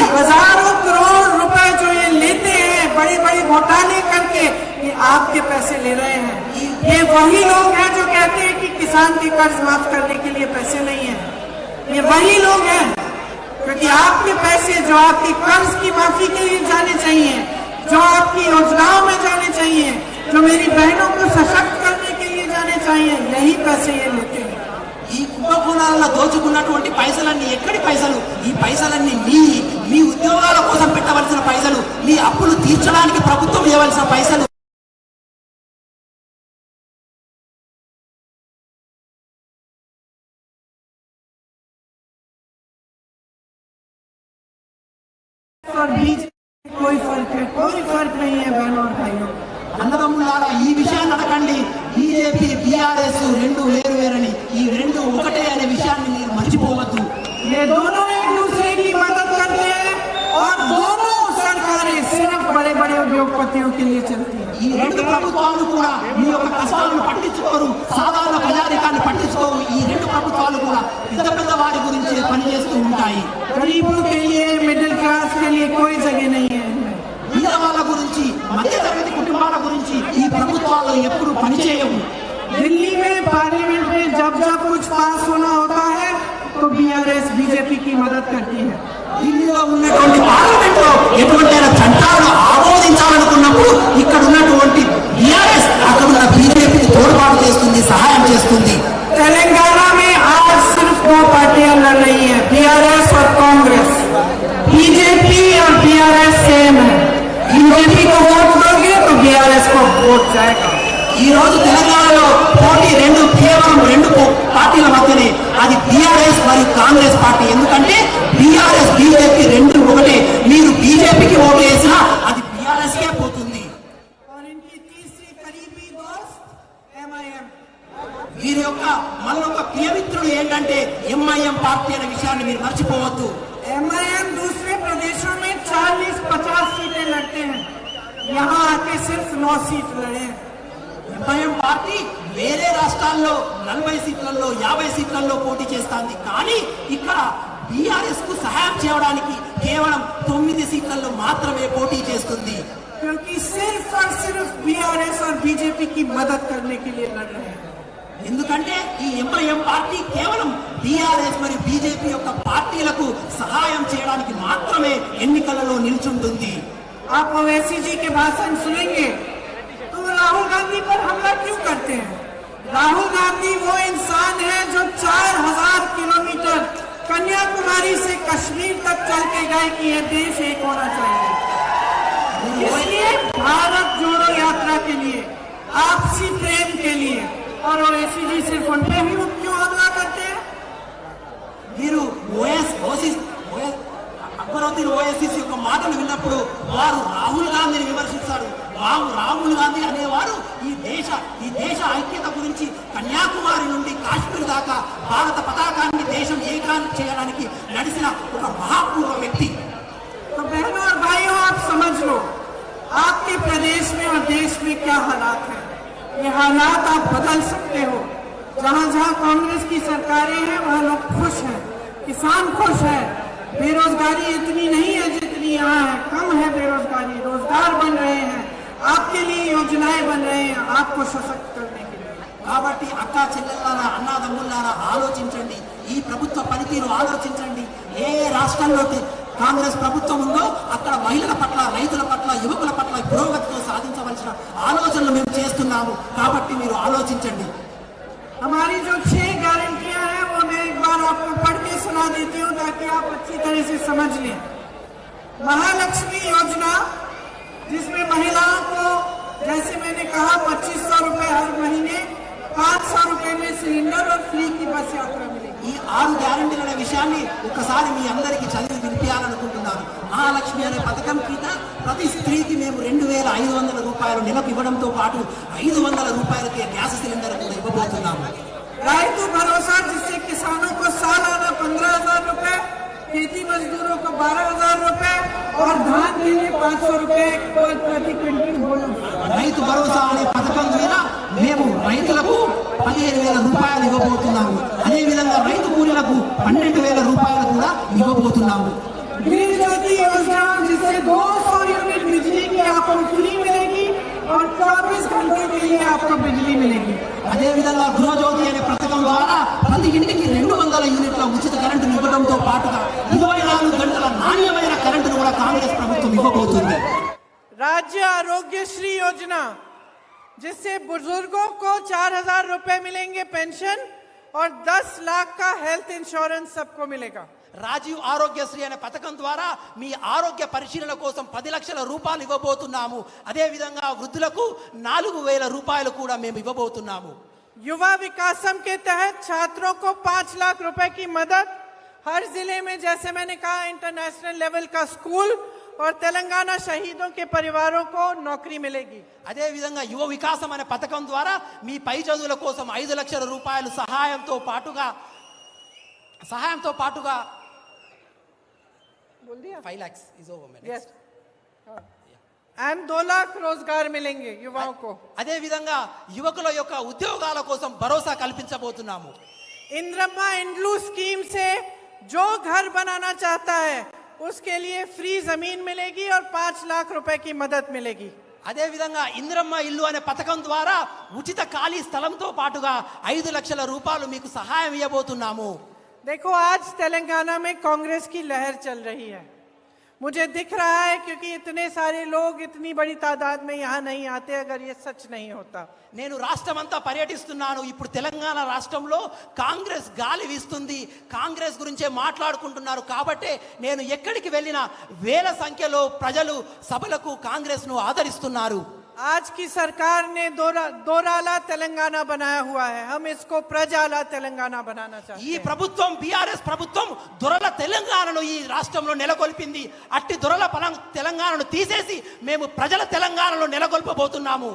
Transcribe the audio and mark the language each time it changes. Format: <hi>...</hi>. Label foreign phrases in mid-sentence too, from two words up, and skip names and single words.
<hi>हजारों करोड़ रुपए जो ये लेते हैं बड़े बड़े घोटाले करके, ये आपके पैसे ले रहे हैं. ये वही लोग हैं जो कहते हैं कि किसान के कर्ज माफ करने के लिए पैसे नहीं है. ये वही लोग हैं, क्योंकि आपके पैसे जो आपकी कर्ज की माफी के लिए जाने चाहिए, जो आपकी योजनाओं में जाने चाहिए, जो मेरी बहनों को सशक्त करने के लिए जाने चाहिए, यही पैसे ये लेते हैं.</hi> <te>ఈ కుంభకోణాలలో దోచుకున్నటువంటి పైసలన్నీ ఎక్కడి పైసలు? ఈ పైసలన్నీ మీ ఉద్యోగాల కోసం పెట్టవలసిన పైసలు, మీ అప్పులు తీర్చడానికి ప్రభుత్వం ఇవ్వవలసిన పైసలు.</te> <hi>और बीच कोई फर्क है? कोई फर्क नहीं है बहनों और भाइयों.</hi> <te>అన్నదమ్ములారా, ఈ విషయాన్ని అనకండి. బీజేపీ బీఆర్ఎస్ రెండు వేరు వేరని, ఈ రెండు ఒకటే అనే విషయాన్ని మీరు మర్చిపోవద్దు.</te> <hi>ये दोनों एक दूसरे की मदद करते हैं और दोनों सरकारें सिर्फ बड़े बड़े उद्योगपतियों के लिए चलती हैं.</hi> <te>ఈ రెండు ప్రభుత్వాలు కూడా మీ యొక్క కష్టాలను పట్టించుకోరు, సాధారణ ప్రజానికాన్ని పట్టించుకోరు. ఈ రెండు ప్రభుత్వాలు కూడా పెద్ద పెద్ద వారి గురించి పనిచేస్తూ ఉంటాయి.</te> <hi>गरीबों के लिए,</hi> <en>middle class</en> <hi>के लिए कोई जगह नहीं है.</hi> <te>పేద వాళ్ళ గురించి, మధ్యతరగతి కుటుంబాల గురించి ఈ ప్రభుత్వాలు ఎప్పుడు పనిచేయవు.</te> <hi>दिल्ली में पार्लियामेंट में जब जब कुछ पास होना होता है तो बीआरएस बीजेपी की मदद करती है.</hi> <te>ఢిల్లీలో ఉన్నటువంటి పార్లమెంట్ లో ఎటువంటి చట్టాలను ఆమోదించాలనుకున్నప్పుడు ఇక్కడ ఉన్నటువంటి బీఆర్ఎస్ అక్కడ ఉన్న బీజేపీకి తోడ్పాటు చేస్తుంది, సహాయం చేస్తుంది.</te> <hi>तेलंगाना में आज सिर्फ 2 पार्टियां लड़ रही हैं, बीआरएस और कांग्रेस. बीजेपी और बीआरएस सेम है. बीजेपी को वोट दोगे तो बीआरएस को वोट जाएगा.</hi> <te>ఈ రోజు తెలంగాణలో పోటీ కేవలం రెండు పార్టీల మధ్యనే, అది బీఆర్ఎస్ మరియు కాంగ్రెస్ పార్టీ. ఎందుకంటే బీఆర్ఎస్ బీజేపీ రెండు ఒకటే. మీరు బీజేపీకి ఓటు వేసినా అది బీఆర్ఎస్ కే పోతుంది.</te> <hi>और इनकी तीसरी करीबी दोस्त MIM.</hi> <te>వీరి యొక్క మరొక ప్రియమిత్రుడు ఏంటంటే ఎంఐఎం పార్టీ అనే విషయాన్ని మీరు మర్చిపోవద్దు.</te> <hi>MIM दूसरे प्रदेशों में 40-50 सीटें लड़ते हैं, यहाँ आके सिर्फ 9 सीट लड़े.</hi> <te>ఎంఐఎం పార్టీ వేరే రాష్ట్రాల్లో 40 సీట్లలో 50 సీట్లలో పోటీ చేస్తుంది. కానీ ఇక్కడ బీఆర్ఎస్ కు సహాయం చేయడానికి కేవలం 9 సీట్లలో మాత్రమే పోటీ చేస్తుంది.</te> <hi>क्योंकि सिर्फ और सिर्फ बीआरएस और बीजेपी की मदद करने के लिए लड़ रहे हैं.</hi> <te>ఎందుకంటే ఈ ఎంఐఎం పార్టీ కేవలం బీఆర్ఎస్ మరియు బీజేపీ యొక్క పార్టీలకు సహాయం చేయడానికి మాత్రమే ఎన్నికలలో నిల్చుంటుంది.</te> <hi>आप ओवैसी जी के भाषण सुनेंगे तो राहुल गांधी पर हमला क्यों करते हैं? राहुल गांधी वो इंसान है जो 4000 किलोमीटर कन्याकुमारी से कश्मीर तक चल के गए कि ये देश एक होना चाहिए. इसलिए भारत जोड़ो यात्रा के लिए, आपसी प्रेम के लिए. और ओवैसी जी सिर्फ उन पे ही क्यों हमला करते हैं?</hi> <te>మీరు అక్బరుద్దీన్ ఓఎస్సీ యొక్క మాటలు విన్నప్పుడు వారు రాహుల్ గాంధీని విమర్శిస్తారు, రాహుల్ గాంధీ అనేవారు ఈ దేశ ఐక్యత గురించి కన్యాకుమారి నుండి కాశ్మీర్ దాకా భారత పతాకాన్ని దేశం ఏకాన్ని చేయడానికి నడిచిన ఒక మహాపూర్వ వ్యక్తి.</te> <hi>तो बहनों और भाइयों, आप समझ लो आपके प्रदेश में और देश में क्या हालात है। ये हालात आप बदल सकते हो। जहाँ जहाँ कांग्रेस की सरकारें हैं वहाँ लोग खुश हैं, किसान खुश है, बेरोजगारी इतनी नहीं है जितनी यहाँ है, कम है बेरोजगारी, रोजगार बन रहे हैं, आपके लिए योजनाएं बन रहे हैं आपको सशक्त करने के लिए।</hi> <te>కాబట్టి అక్క చెల్లెళ్ళారా అన్నాదమ్ముళ్ళారా ఆలోచించండి, ఈ ప్రభుత్వ పనితీరు ఆలోచించండి. ఏ రాష్ట్రంలో కాంగ్రెస్ ప్రభుత్వం ఉందో అక్కడ మహిళల పట్ల, రైతుల పట్ల, యువకుల పట్ల పురోగతితో సాధించవలసిన ఆలోచనలు మేము చేస్తున్నాము. కాబట్టి మీరు ఆలోచించండి.</te> <hi>हमारी जो 6 गारंटियां हैं वो मैं एक बार आपको पढ़ के सुना देती हूँ ताकि आप अच्छी तरह से समझ लें। महालक्ष्मी योजना, जिसमें महिलाओं को, जैसे मैंने कहा, 2500 रुपए हर महीने, 500 रुपए में सिलेंडर और फ्री की बस यात्रा मिलेगी।</hi> <te>ఈ 6 గ్యారెంటీల అనే విషయాన్ని ఒకసారి మీ అందరికీ చదివి వినిపించాలనుకుంటున్నాను. మహాలక్ష్మి అనే పథకం కింద ప్రతి స్త్రీకి మేము 2500 రూపాయలు నెలకు ఇవ్వడంతో పాటు 500 రూపాయలకే గ్యాస్ సిలిండర్ కూడా ఇవ్వబోతున్నాము. రైతు భరోసా,</te> <hi>जिससे किसानों को सालाना 15,000 रुपए, खेती मजदूरों को 12,000 रुपए और धान के लिए 500 रुपए प्रति क्विंटल बोनस।</hi> <te>రైతు భరోసా అనే పథకం ద్వారా మేము రైతులకు 15,000 రూపాయలు ఇవ్వబోతున్నాము. అదేవిధంగా రైతు కూలీలకు 12,000 రూపాయలు కూడా ఇవ్వబోతున్నాము.</te> <hi>गृह ज्योति योजना, जिससे 200 यूनिट बिजली की आपको फ्री मिलेगी और 24 घंटे के लिए आपको बिजली मिलेगी।</hi> <te>అదేవిధంగా గృహజ్యోతి అనే పథకం ద్వారా ప్రతి ఇంటికి 200 యూనిట్ల ఉచిత కరెంటును ఇవ్వడంతో పాటుగా 24 గంటల నాణ్యమైన కరెంటును కూడా కాంగ్రెస్ ప్రభుత్వం ఇవ్వబోతుంది.</te> <hi>राज्य आरोग्य श्री योजना, जिससे बुजुर्गों को 4,000 रुपए मिलेंगे पेंशन और 10 लाख का</hi> <en>health insurance</en> <hi>सबको मिलेगा।</hi> <te>రాజీవ్ ఆరోగ్యశ్రీ అనే పథకం ద్వారా మీ ఆరోగ్య పరిశీలన కోసం 10 లక్షల రూపాయలు ఇవ్వబోతున్నాము. అదేవిధంగా వృద్ధులకు 4,000 రూపాయలు కూడా మేము ఇవ్వబోతున్నాము.</te> <hi>युवा विकासम के तहत छात्रों को 5 लाख रुपए की मदद, हर जिले में, जैसे मैंने कहा,</hi> <en>international level</en> <hi>का स्कूल और तेलंगाना शहीदों के परिवारों को नौकरी मिलेगी।</hi> <te>అదేవిధంగా యువ వికాసం అనే పథకం ద్వారా మీ పై చదువుల కోసం 5 లక్షల రూపాయలు సహాయంతో పాటుగా</te> <en>5 lakhs is over, man. Yes. And</en> <hi>2 लाख रोजगार मिलेंगे युवाओं को।</hi> <te>అదే విధంగా యువకుల యొక్క ఉద్యోగాల కోసం భరోసా కల్పించబోతున్నాము.</te> <hi>इंद्रम्मा इंड्लू स्कीम से जो घर बनाना चाहता है उसके लिए फ्री जमीन मिलेगी और 5 लाख रुपए की मदद मिलेगी।</hi> <te>అదే విధంగా ఇంద్రమ్మ ఇల్లు అనే పథకం ద్వారా ఉచిత ఖాళీ స్థలంతో పాటుగా 5 లక్షల రూపాయలు మీకు సహాయం ఇవ్వబోతున్నాము.</te> <hi>देखो, आज तेलंगाना में कांग्रेस की लहर चल रही है, मुझे दिख रहा है, क्योंकि इतने सारे लोग इतनी बड़ी तादाद में यहाँ नहीं आते अगर ये सच नहीं होता।</hi> <te>నేను రాష్ట్రమంతా పర్యటిస్తున్నాను. ఇప్పుడు తెలంగాణ రాష్ట్రంలో కాంగ్రెస్ గాలి వీస్తుంది, కాంగ్రెస్ గురించే మాట్లాడుకుంటున్నారు. కాబట్టి నేను ఎక్కడికి వెళ్ళినా వేల సంఖ్యలో ప్రజలు సభలకు కాంగ్రెస్ను ఆదరిస్తున్నారు.</te> <hi>आज की सरकार ने दोराला तेलंगाना बनाया हुआ है, हम इसको प्रजाला तेलंगाना बनाना चाहते</hi> <te>ఈ</te> <hi>हैं।</hi> <te>ప్రభుత్వం, బీఆర్ఎస్ ప్రభుత్వం దొరల తెలంగాణను ఈ రాష్ట్రంలో నెలకొల్పింది. అట్టి దొరల తెలంగాణను తీసేసి మేము ప్రజల తెలంగాణలో నెలకొల్పబోతున్నాము.</te>